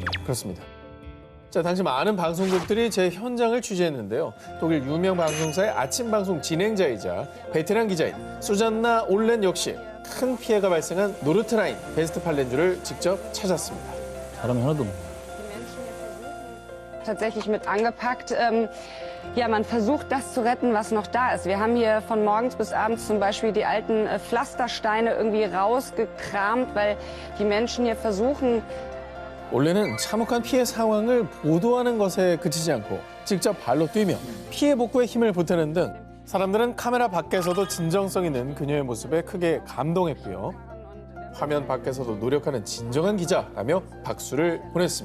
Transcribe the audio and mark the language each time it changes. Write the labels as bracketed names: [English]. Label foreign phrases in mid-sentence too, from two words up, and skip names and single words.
[Korean] 그렇습니다. 자, 당시 많은 방송국들이 제 현장을 취재했는데요. 독일 유명 방송사의 아침 방송 진행자이자 베테랑 기자인 수잔나 올렌 역시 큰 피해가 발생한 노르트라인 베스트팔렌주를 직접 찾았습니다. 사람이 하나도 없네. [German] Tatsächlich mit angepackt. Ja, man versucht, das zu retten, was noch da ist. Wir haben hier von morgens bis abends zum Beispiel die alten Pflastersteine irgendwie rausgekramt, weil die Menschen hier versuchen, [Korean] 올렌은 참혹한 피해 상황을 보도하는 것에 그치지 않고 직접 발로 뛰며 피해 복구에 힘을 보태는 등 사람들은 카메라 밖에서도 진정성 있는 그녀의 모습에 크게 감동했고요. 화면 밖에서도 노력하는 진정한 기자라며 박수를 보냈습니다.